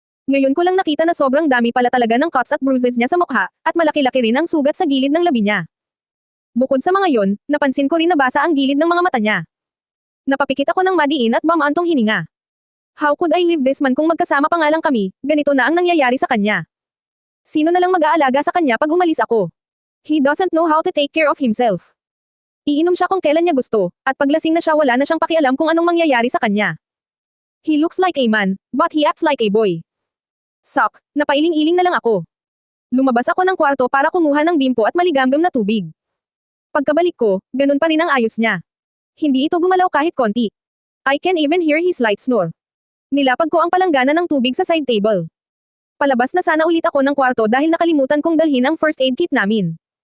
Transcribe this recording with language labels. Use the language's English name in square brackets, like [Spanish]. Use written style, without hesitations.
[Filipino] Ngayon ko lang nakita na sobrang dami pala talaga ng cuts at bruises niya sa mukha, at malaki-laki rin ang sugat sa gilid ng labi niya. Bukod sa mga yon, napansin ko rin na basa ang gilid ng mga mata niya. Napapikit ako ng madiin at bamantong hininga. [English] How could I leave this man [Filipino] kung magkasama pa nga lang kami, ganito na ang nangyayari sa kanya. Sino na lang mag-aalaga sa kanya pag umalis ako? [English] He doesn't know how to take care of himself. [Filipino] Iinom siya kung kailan niya gusto, at paglasing na siya wala na siyang pakialam kung anong mangyayari sa kanya. [English] He looks like a man, but he acts like a boy. [Filipino] Sok, napailing-iling na lang ako. Lumabas ako ng kwarto para kumuha ng bimpo at maligamgam na tubig. Pagkabalik ko, ganun pa rin ang ayos niya. Hindi ito gumalaw kahit konti. [English] I can even hear his light snore. [Filipino] Nilapag ko ang palanggana ng tubig sa side table. Palabas na sana ulit ako ng kwarto dahil nakalimutan kong dalhin ang first aid kit namin.